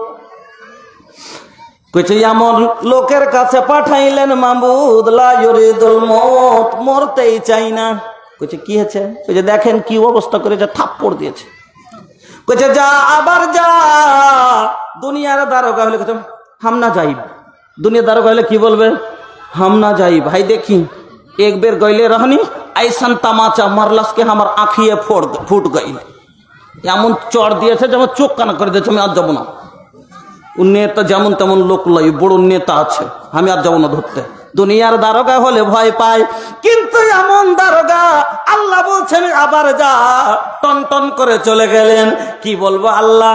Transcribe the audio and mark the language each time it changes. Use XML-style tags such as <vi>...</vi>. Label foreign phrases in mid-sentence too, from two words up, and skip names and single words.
<bn>কইছে এমন লোকের কাছে পাঠাইলেন মাবুদ</bn> <ar>لا يريد الموت,</ar> <bn>মরতেই চাই না। কইছে কি হয়েছে? কইছে দেখেন কি অবস্থা করেছে, থাপ্পড় দিয়েছে। কইছে যা আবার যা। দুনিয়ার দারোগা হলে কইছে</bn> <bho>हम ना जाइब।</bho> <bn>দুনিয়ার দারোগা হলে কি বলবে?</bn> <bho>हम ना जाई।</bho> <bn>ভাই দেখি</bn> <bho>एक बेर गईले रहनी ऐसन तमाचा मारलस के हमार आँखिए फूट गई।</bho> <bn>এমন চড় দিয়েছে যেমন চোখ কানা করে দিয়েছে। আমি আর যাবো না। ও নেতা যেমন তেমন লোক লাই, বড় নেতা আছে, আমি আর যাবো না ধরতে। দুনিয়ার দারোগা হলে ভয় পায়, কিন্তু এমন দারোগা আল্লাহ বলছেন আবার যা। টন টন করে চলে গেলেন। কি বলবো আল্লাহ?</bn>